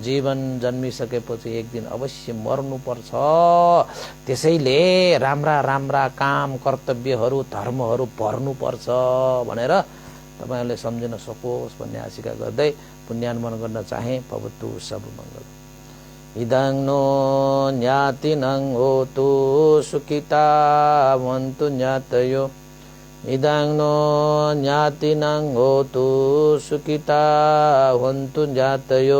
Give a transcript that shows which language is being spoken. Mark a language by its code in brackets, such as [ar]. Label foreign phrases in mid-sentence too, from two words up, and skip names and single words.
[ne] जीवन जन्मिसकेपछि एक दिन अवश्य मर्नुपर्छ। त्यसैले राम्रा राम्रा काम, कर्तव्यहरू, धर्महरू भर्नुपर्छ भनेर तपाईहरुले सम्झिन सकोस् भन्ने आशिका गर्दै पुण्यानुमोदन गर्न चाहे। [pi] भवतु सब मंगल। इदं नो ज्ञातिनं होतु सुखिता वन्तु ज्ञातयो। इदं नो ज्ञातिनं होतु सुखिता वन्तु ज्ञातयो।